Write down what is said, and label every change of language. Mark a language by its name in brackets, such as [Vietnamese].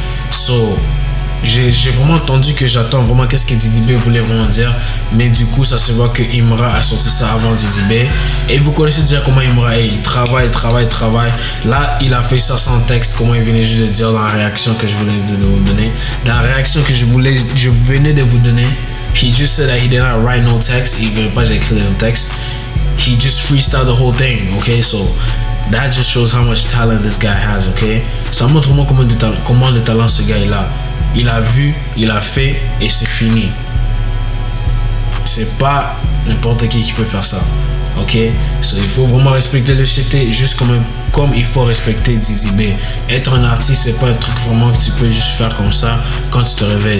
[French] So, j'ai vraiment entendu que j'attends vraiment qu'est-ce que Didi B voulait vraiment dire. Mais du coup, ça se voit que Imra a sorti ça avant Didi B. Et vous connaissez déjà comment Imra est. Il travaille. Là, il a fait ça sans texte, comme il venait juste de dire dans la réaction que je voulais vous donner. Dans la réaction que je venais de vous donner. [English] He just said that he did not write no text. [French] Il veut pas écrire un texte. [English] He just freestyled the whole thing, okay? So that just shows how much talent this guy has, okay? [French] Ça montre vraiment comment le talent ce gars là. Il a vu, il a fait et c'est fini. C'est pas n'importe qui peut faire ça, ok? So il faut vraiment respecter le CT juste comme il faut respecter Didi B. Être un artiste, c'est pas un truc vraiment que tu peux juste faire comme ça quand tu te réveilles.